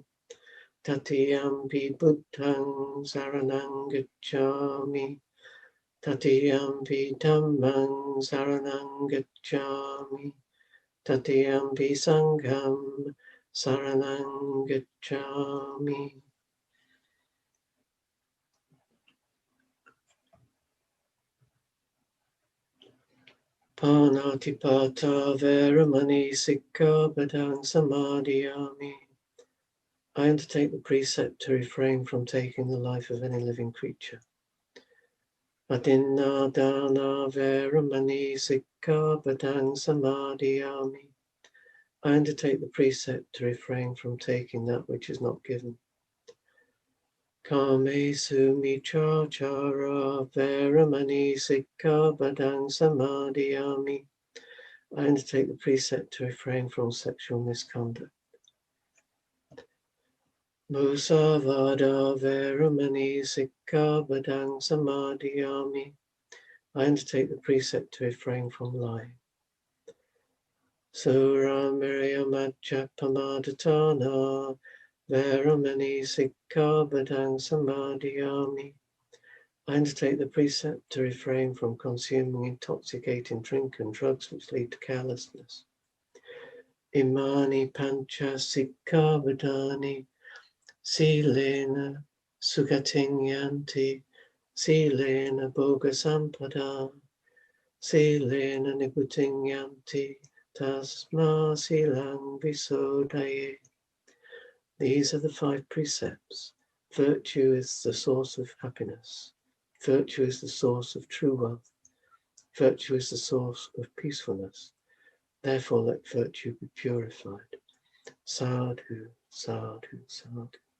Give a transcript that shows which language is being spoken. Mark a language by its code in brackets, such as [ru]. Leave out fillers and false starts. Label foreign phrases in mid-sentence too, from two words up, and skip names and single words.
[pi] Tatiyampi Buddhang saranang gacchami, Tatiyampi Dhammang saranang gacchami, Tatiyampi Sangham saranang gacchami. Panatipata Veramani Sikkhapadang Samadhiyami. [en] I undertake the precept to refrain from taking the life of any living creature. [pi] Adinna dana veramani sikkhapadang samadhiyami. [en] I undertake the precept to refrain from taking that which is not given. [pi] Kamesu michachara veramani sikkhapadang samadhiyami. [en] I undertake the precept to refrain from sexual misconduct. [pi] Musavada veramani sikkhapadang samadhiyami. [en] I undertake the precept to refrain from lying. [pi] Sura Miriamajja Pamadatana Veramani Sikkhapadang Samadhiyami. [en] I undertake the precept to refrain from consuming intoxicating drink and drugs which lead to carelessness. [pi] Imani Pancha Sikkhapadani Silena Sugatinyanti Silena Bhoga Sampada Silena Niputinyanti Tasma Silang Visodaye. [en] These are the 5 precepts. Virtue is the source of happiness. Virtue is the source of true wealth. Virtue is the source of peacefulness. Therefore let virtue be purified. [pi] Sadhu, sadhu, sadhu.